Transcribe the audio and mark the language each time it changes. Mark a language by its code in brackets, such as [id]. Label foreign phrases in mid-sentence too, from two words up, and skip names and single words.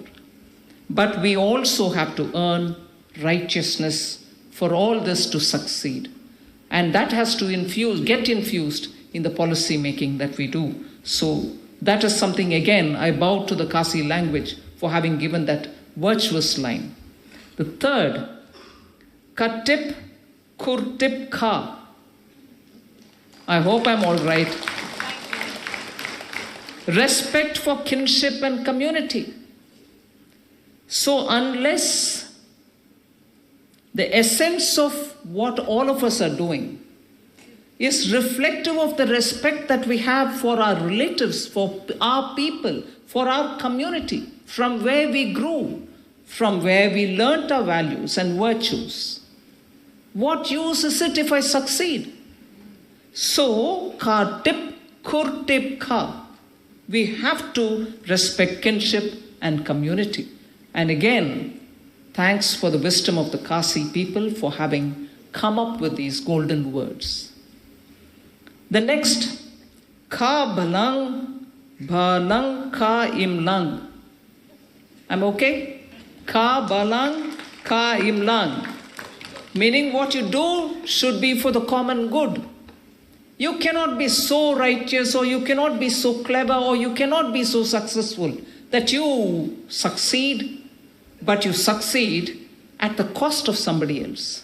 [en] But we also have to earn righteousness for all this to succeed. And that has to get infused in the policy making that we do. So that is something, again, I bow to the Kasi language for having given that virtuous line. The third, [kha] katip kurtip ka. [en] I hope I'm all right. Respect for kinship and community. So unless the essence of what all of us are doing is reflective of the respect that we have for our relatives, for our people, for our community, from where we grew, from where we learnt our values and virtues, what use is it if I succeed? So, [kha] ka tip kur tip ka. [en] We have to respect kinship and community. And again, thanks for the wisdom of the Kasi people for having come up with these golden words. The next, [kha] ka balang, balang ka imlang. [en] I'm okay? [kha] Ka balang, ka imlang. [en] Meaning what you do should be for the common good. You cannot be so righteous, or you cannot be so clever, or you cannot be so successful that you succeed, but you succeed at the cost of somebody else.